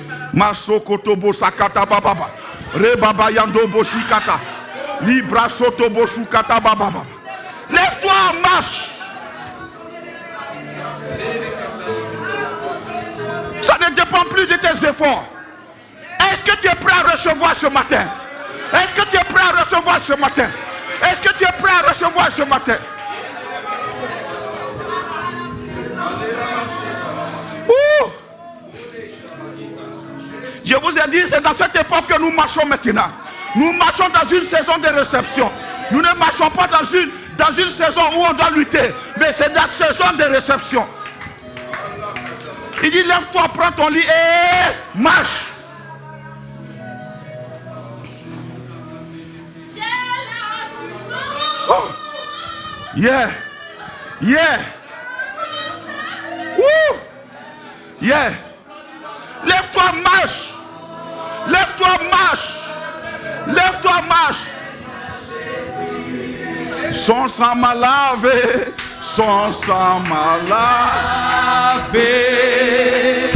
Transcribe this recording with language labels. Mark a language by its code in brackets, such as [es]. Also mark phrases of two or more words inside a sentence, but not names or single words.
[fr] Masokotobo sakata bababa. Rebaba yandobo shikata. Libra sotobo sukata bababa. Lève-toi en marche. Ça ne dépend plus de tes efforts. Est-ce que tu es prêt à recevoir ce matin? Est-ce que tu es prêt à recevoir ce matin? Est-ce que tu es prêt à recevoir ce matin? Ouh. Je vous ai dit, c'est dans cette époque que nous marchons maintenant. Nous marchons dans une saison de réception. Nous ne marchons pas dans une saison où on doit lutter, mais c'est dans la saison de réception. Il dit, lève-toi, prends ton lit et marche. Oh. Yeah. Yeah. Woo. Yeah. Lève-toi, marche. Lève-toi, marche. Lève-toi, marche. Son sang m'a lavé. Son sang m'a lavé.